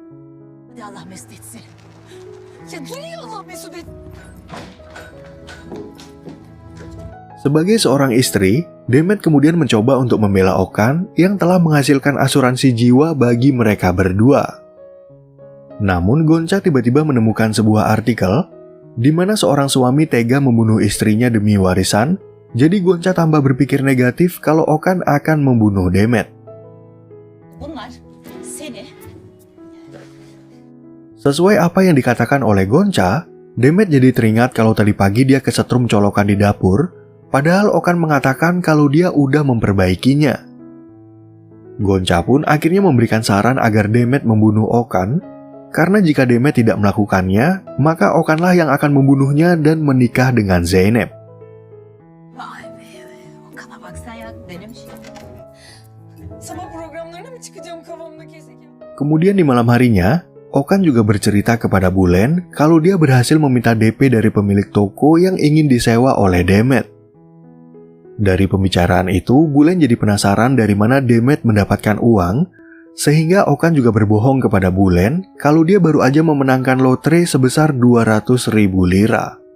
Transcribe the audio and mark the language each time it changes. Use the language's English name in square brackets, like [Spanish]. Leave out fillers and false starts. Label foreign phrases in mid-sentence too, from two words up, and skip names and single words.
[Indonesian] Sebagai seorang istri, Demet kemudian mencoba untuk membela Okan yang telah menghasilkan asuransi jiwa bagi mereka berdua. Namun Gonca tiba-tiba menemukan sebuah artikel di mana seorang suami tega membunuh istrinya demi warisan Jadi Gonca tambah berpikir negatif kalau Okan akan membunuh Demet. [Turkish] Bunlar seni [Indonesian] Sesuai apa yang dikatakan oleh Gonca, Demet jadi teringat kalau tadi pagi dia kesetrum colokan di dapur, padahal Okan mengatakan kalau dia udah memperbaikinya. Gonca pun akhirnya memberikan saran agar Demet membunuh Okan, karena jika Demet tidak melakukannya, maka Okanlah yang akan membunuhnya dan menikah dengan Zeynep. [Turkish] vay be Okan'a bak sen ya denemiş. Sabah programlarına mı çıkacağım kafamda kesik? [Indonesian] Kemudian di malam harinya, Okan juga bercerita kepada Bulen kalau dia berhasil meminta DP dari pemilik toko yang ingin disewa oleh Demet. Dari pembicaraan itu, Bulen jadi penasaran dari mana Demet mendapatkan uang, sehingga Okan juga berbohong kepada Bulen kalau dia baru aja memenangkan lotre sebesar 200.000 lira.